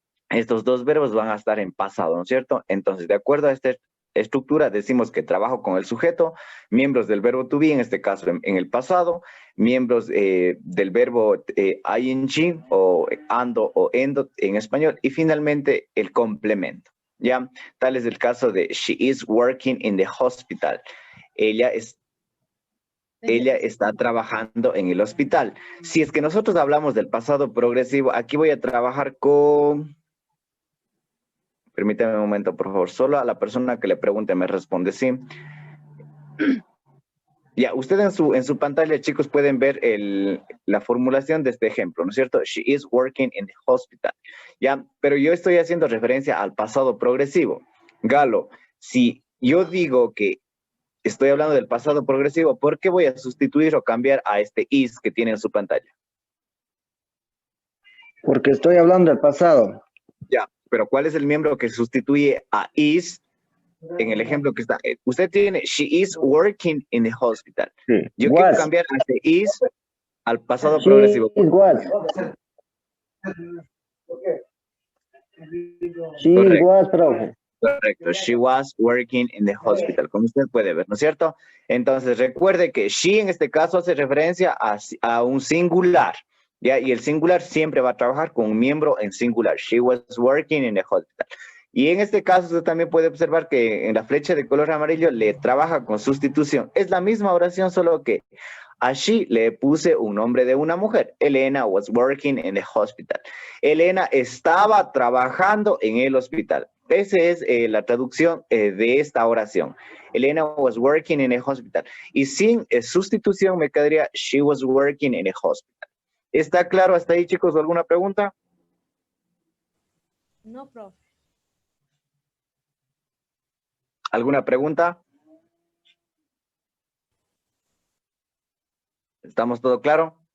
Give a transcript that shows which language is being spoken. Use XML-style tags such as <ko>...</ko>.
<es>Estos dos verbos van a estar en pasado, ¿no es cierto? Entonces, de acuerdo a esta estructura, decimos que trabajo con el sujeto, miembros del verbo to be, en este caso en el pasado, miembros del verbo ing o ando o endo en español, y finalmente el complemento, ¿ya? Tal es el caso de</es> <en>she is working in the hospital.</en> <es>Ella está trabajando en el hospital. Si es que nosotros hablamos del pasado progresivo, aquí voy a trabajar con... Permítame un momento, por favor. Solo a la persona que le pregunte me responde sí. Ya, usted en su pantalla, chicos, pueden ver la formulación de este ejemplo, ¿no es cierto?</es> <en>She is working in the hospital.</en> <es>Ya, pero yo estoy haciendo referencia al pasado progresivo. Galo, si yo digo que estoy hablando del pasado progresivo, ¿por qué voy a sustituir o cambiar a este is que tiene en su pantalla? Porque estoy hablando del pasado. Ya, pero ¿cuál es el miembro que sustituye a is en el ejemplo que está? Usted tiene,</es> <en>she is working in the hospital.</en> <es>Sí. Yo quiero cambiar este is al pasado</es> <en>She</en> <es>progresivo.</es> <en>is was. She</en> <es>Correcto.</es> <en>was,</en> <es>profe. Correcto,</es> <en>she was working in the hospital,</en> <es>como usted puede ver, ¿no es cierto? Entonces recuerde que she en este caso hace referencia a un singular, ¿ya? Y el singular siempre va a trabajar con un miembro en singular.</es> <en>She was working in the hospital.</en> <es>Y en este caso usted también puede observar que en la flecha de color amarillo le trabaja con sustitución. Es la misma oración, solo que a she le puse un nombre de una mujer.</es> <en>Elena was working in the hospital.</en> <es>Elena estaba trabajando en el hospital. Esa es la traducción de esta oración.</es> <en>Elena was working in a hospital.</en> <es>Y sin sustitución me quedaría</es> <en>she was working in a hospital.</en> <es>¿Está claro hasta ahí, chicos? ¿Alguna pregunta? No, profe. ¿Alguna pregunta? ¿Estamos todo claro?</es>